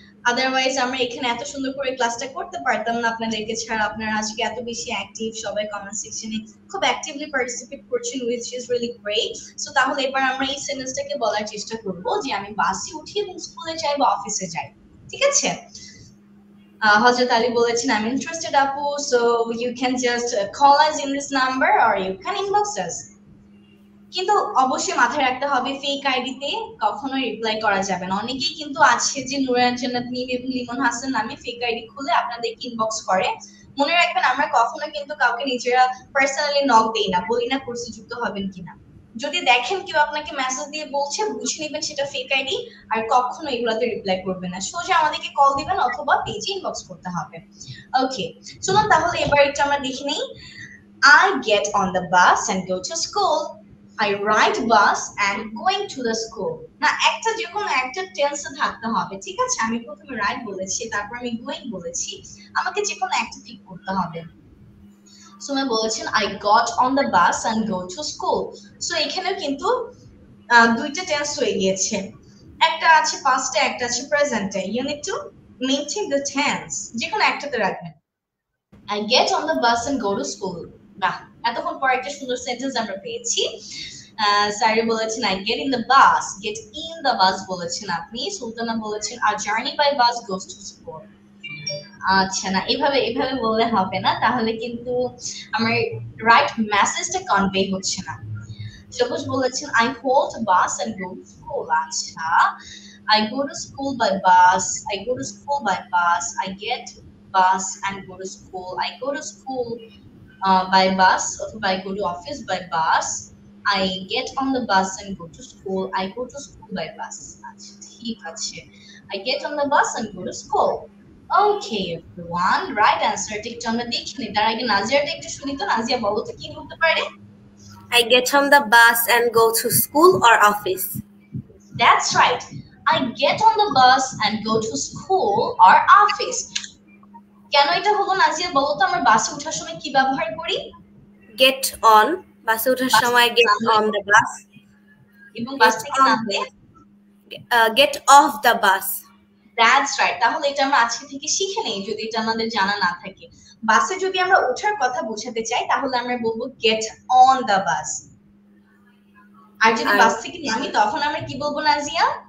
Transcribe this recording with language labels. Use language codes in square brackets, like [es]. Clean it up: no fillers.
[bn] Otherwise আমরা এখানে এত সুন্দর করে ক্লাসটা করতে পারতাম না আপনাদেরকে ছাড়া। আপনারা আজকে এত বেশি অ্যাক্টিভ, সবাই কমেন্ট সেকশনে খুব অ্যাক্টিভলি পার্টিসিপেট করছেন, [en] Which is really great. [bn] So তাহলে এবার আমরা এই সেন্টেন্সটাকে বলার চেষ্টা করব যে আমি বাসে উঠি এবং স্কুলে যাই বা অফিসে যাই, ঠিক আছে? [en] হযরত আলী বলেছেন, I'm interested আপু, so you can just call us in this number or you can inbox us. [bn] কিন্তু অবশ্যই মাথায় রাখতে হবে ফেক আইডিতে কখনো রিপ্লাই করা যাবে না। অনেকেই কিন্তু আছে যে নুরান জান্নাত মিম এবং লিমন হাসান নামে ফেক আইডি খুলে আপনাদের ইনবক্স করে। মনে রাখবেন আমরা কখনো কিন্তু কাউকে নিজেরা পার্সোনালি নক দেই না, বলি না কোর্সে যুক্ত হবেন কিনা। যদি দেখেন কেউ আপনাকে মেসেজ দিয়ে বলছে, বুঝে নেবেন সেটা ফেক আইডি, আর কখনো এগুলাতে রিপ্লাই করবেন না। সোজা আমাদেরকে কল দিবেন অথবা পেজে ইনবক্স করতে হবে। ওকে, চলুন তাহলে এবার একটু আমরা দেখে নেই। [en] I get on the bus and go to school. I ride bus and going to the school. [bn] না, একটা যে কোনো একটা টেন্সে থাকতে হবে, ঠিক আছে? আমি প্রথমে রাইড বলেছি, তারপর আমি গোয়িং বলেছি, আমাকে যে কোনো একটা পিক করতে হবে। [en] সুমা বলেছেন I got on the bus and go to school. [bn] So এখানেও কিন্তু দুইটা টেন্স হয়ে গিয়েছে, একটা আছে পাস্টে, একটা আছে প্রেজেন্টে। [en] you need to maintain the tense, [bn] যে কোনো একটাতে রাখবেন। [en] I get on the bus and go to school. [bn] বাহ, এতক্ষণ পর একটা সুন্দর সেন্টেন্স আমরা পেয়েছি। [en] স্যারি বলেছেন I get in the bus, get in the bus [bn] বলেছেন আপনি। [en] সুলতানা বলেছেন our journey by bus goes to school. [bn] আচ্ছা, না, এভাবে এভাবে বললে হবে না, তাহলে কিন্তু আমার রাইট মেসেজটা কনভে হচ্ছে না। [en] সবুজ বলেছেন I hold a bus and go to school. আচ্ছা, I go to school by bus, I go to school by bus, I get bus and go to school, I go to school by bus, অথবা I go to office by bus, I get on the bus and go to school, I go to school by bus. [bn] আচ্ছা, ঠিক আছে, [en] I get on the bus and go to school. Okay everyone, right answer [bn] টা একটু আমরা দেখে নিই। তার আগে নাজিয়াটা একটু শুনি তো। নাজিয়া বলো তো কি হতে পারে? [en] I get on the bus and go to school or office. That's right, I get on the bus and go to school or office. [bn] কেন এটা হলো নাজিয়া বলো তো? আমরা বাসে ওঠার সময় কি ব্যবহার করি? [en] Get on, [bn] বাসে ওঠার সময় [en] get on the bus, [bn] এবং বাস থেকে নামলে [en] get off the bus. That's right, [bn] তাহলে এটা আমরা আজকে থেকে শিখে নেই যদি এটা আমাদের জানা না থাকে। বাসে যদি আমরা ওঠার কথা বোঝাতে চাই তাহলে আমরা বলবো [en] get on the bus, [bn] আর যদি বাস থেকে নামি তখন আমরা কি বলবো নাজিয়া?